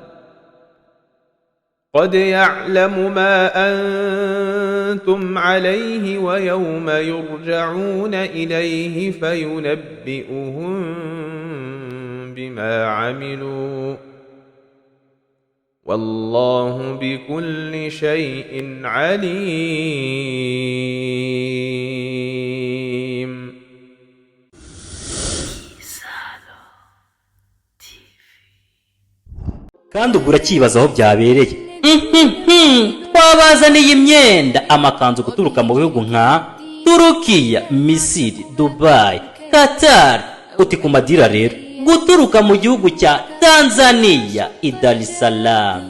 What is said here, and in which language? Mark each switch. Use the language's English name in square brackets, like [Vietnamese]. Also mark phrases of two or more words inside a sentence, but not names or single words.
[Arabic] قد يعلم ما أنتم عليه ويوم يرجعون إليه فينبئهم بما عملوا، والله بكل شيء عليم. [Kinyarwanda] kandi ubwo urakibaza aho byabereye. Twabazaniye imyenda amakanzu guturuka mu bihugu nka Turukiya, Misiri, Dubai, Qatar, uti ku madira rero guturuka mu gihugu cya Tanzania, Dar es Salaam.